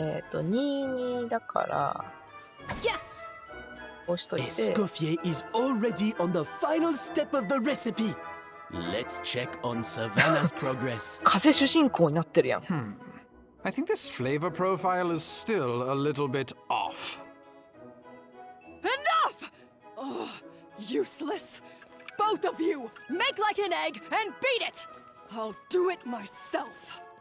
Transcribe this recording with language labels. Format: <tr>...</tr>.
<ja>22だから、こうしといて。</ja> <en>Escoffier is already on the final step of the recipe. Let's check on Savannah's progress.</en> <ja>風主人公になってるやん。</ja> <en>I think this flavor profile is still a little bit off. Enough! Oh, useless. Both of you, make like an egg and beat it! I'll do it myself.</en>